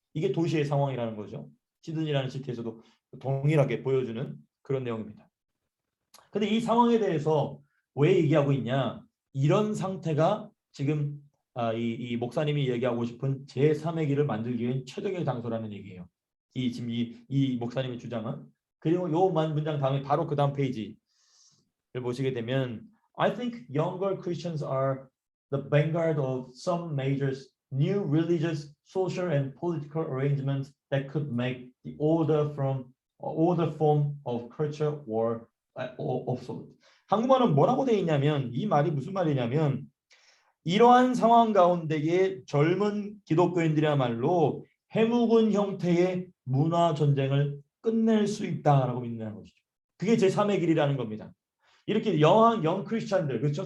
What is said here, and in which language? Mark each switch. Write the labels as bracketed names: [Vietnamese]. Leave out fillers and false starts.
[Korean] 이게 도시의 상황이라는 거죠. 시드니라는 시티에서도 동일하게 보여주는 그런 내용입니다. 근데 이 상황에 대해서 왜 얘기하고 있냐? 이런 상태가 지금 이 목사님이 얘기하고 싶은 제3의 길을 만들기 위한 최적의 장소라는 얘기예요. 지금 이 목사님의 주장은. 그리고 요 문장 다음에 바로 그 다음 페이지를 보시게 되면 [English] I think younger Christians are the vanguard of some major new religious, social and political arrangements that could make the older form of culture war obsolete. [Korean] 한국말은 뭐라고 돼 있냐면 이 말이 무슨 말이냐면 이러한 상황 가운데에 젊은 기독교인들이야말로 해묵은 형태의 문화 전쟁을 끝낼 수 있다라고 믿는 것이죠. 그게 제3의 길이라는 겁니다. 이렇게 영 크리스찬들, 그렇죠?